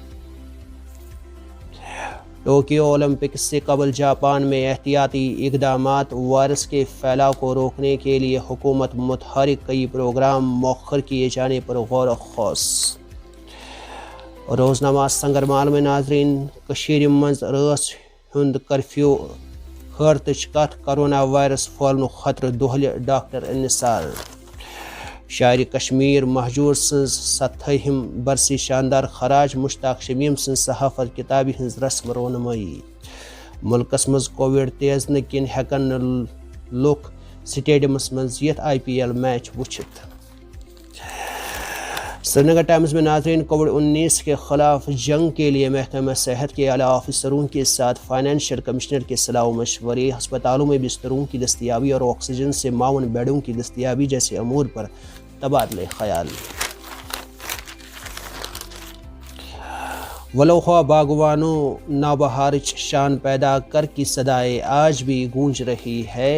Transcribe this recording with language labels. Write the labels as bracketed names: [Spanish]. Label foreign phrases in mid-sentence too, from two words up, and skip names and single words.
[Urdu] ٹوکیو اولمپکس سے قبل جاپان میں احتیاطی اقدامات۔ وائرس کے پھیلاؤ کو روکنے کے لیے حکومت متحرک، کئی پروگرام مؤخر کیے جانے پر غور و خوض۔ روزنامہ سنگرمال میں ناظرین، [Kashmiri] کشیر منز رٲژ ہند کرفیو حیرتٕچ کتھ، کرونا وائرس پھہلنُک خطرٕ دۄہلہِ ڈاکٹر انصار۔ شاعر کشمیر مہجور سٕنز 70ہم برسی شاندار خراج، مشتاق شمیم سٕنز صحافت کتابہِ ہٕنز رسم رونمائی۔ ملکس منز کووڈ تیزنہٕ کِنۍ ہیکن نہٕ لُکھ سٹیڈیمس منز یِتھ IPL میچ وٕچھِتھ۔ [Urdu] سری نگر ٹائمز میں ناظرین، کووڈ-19 کے خلاف جنگ کے لیے محکمہ صحت کے اعلیٰ افسروں کے ساتھ فائنینشل کمشنر کے صلاح و مشورے۔ ہسپتالوں میں بستروں کی دستیابی اور آکسیجن سے معاون بیڈوں کی دستیابی جیسے امور پر تبادلہ خیال۔ [Kashmiri] ولوخا باغوانوں نوبہارچ شان پیدا کر [Urdu] کی صدائے آج بھی گونج رہی ہے۔